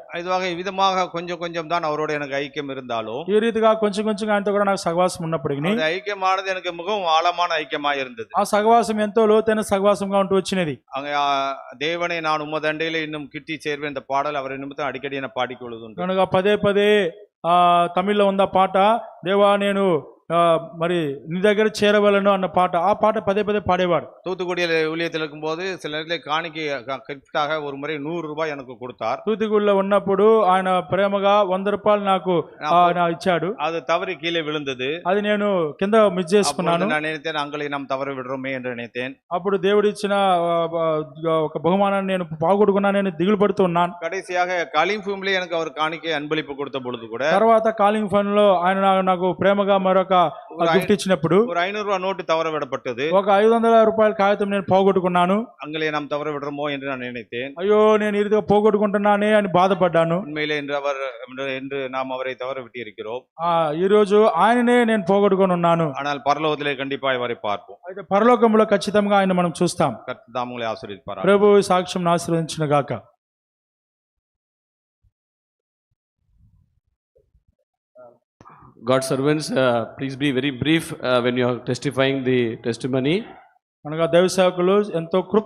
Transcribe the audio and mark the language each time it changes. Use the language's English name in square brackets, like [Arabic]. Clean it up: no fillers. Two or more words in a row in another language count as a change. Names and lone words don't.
[Tamil] இதுவாக விதமாக கொஞ்சம் கொஞ்சம் தான் அவரோட எனக்கு ஐக்கியம் இருந்தாலும் [Telugu] ఈ రీతిగా కొంచెం కొంచెంగా ఆయనతో కూడా నాకు సహవాసం ఉన్నప్పటికీ [Tamil] அந்த ஐக்கியமானது எனக்கு மிகவும் ஆழமான ஐக்கியமா இருந்தது. [Telugu] ఆ సహవాసం ఎంతో లోతైన సహవాసంగా ఉంటూ వచ్చినది. [Tamil] அங்கே தேவனை நான் உமதண்டையில இன்னும் கிட்டி சேர்வேன் இந்த பாடல் அவரை நிமித்தம் அடிக்கடி என பாடிக்கொள்வதுண்டு. [Telugu] కనుక పదే పదే తమిళ్లో ఉంది ఆ పాట, దేవా నేను మరి నీ దగ్గర చేరవలను అన్న పాట. ఆ పాట పదే పదే పాడేవాడు. [Tamil] தூத்துக்குடியில் ஊழியத்தில் இருக்கும்போது சில நேரத்தில் காணிக்கை கிஃப்டாக ஒரு முறை 100 ரூபாய் எனக்கு கொடுத்தார். [Telugu] తూతుగుడిలో ఉన్నప్పుడు ఆయన ప్రేమగా 100 రూపాయలు నాకు ఇచ్చాడు. [Tamil] அது தவறி கீழே விழுந்தது. [Telugu] అది నేను కింద మిస్ చేసుకున్నాను. [Tamil] நான் நினைத்தேன் அங்களை நாம் தவற விடுறோமே என்று நினைத்தேன். [Telugu] అప్పుడు దేవుడు ఇచ్చిన ఒక బహుమానాన్ని నేను పోగొట్టుకున్నా, నేను దిగులు పడుతూ ఉన్నాను. [Tamil] கடைசியாக [English] calling family [Tamil] எனக்கு அவர் காணிக்கை அன்பளிப்பு கொடுத்த பொழுது கூட [Telugu] తర్వాత [English] calling fund [Telugu] లో ఆయన నాకు ప్రేమగా మరొక గిఫ్ట్ ఇచ్చినప్పుడు [Tamil] ஒரு 500 ரூபாய் நோட்டு தவற விடப்பட்டது. [Telugu] ఒక 500 రూపాయల కాగితం నేను పోగొట్టుకున్నాను. [Tamil] அங்கே நாம் தவற விடுறோமோ என்று நான் நினைத்தேன். [Telugu] అయ్యో నేను ఈ రీతిగా పోగొట్టుకుంటున్నానే అని బాధపడ్డాను. [Tamil] உண்மையிலே என்று நாம் அவரை தவற விட்டு இருக்கிறோம். [Telugu] ఈ రోజు ఆయననే నేను పోగొట్టుకొని ఉన్నాను. [Tamil] ஆனால் பரலோகத்திலே கண்டிப்பா அவரை பார்ப்போம். [Telugu] అయితే పరలోకంలో ఖచ్చితంగా ఆయన మనం చూస్తాం. [Tamil] கர்த்தர் தாம் உங்களை ஆசீர்வதிப்பாராக. [Telugu] ప్రభు ఈ సాక్ష్యం ఆశీర్వదించును గాక. [English] God's servants, please be very brief when you are testifying the testimony. [Telugu] అనగా దైవ సేవకులు ఎంతో క్లుప్త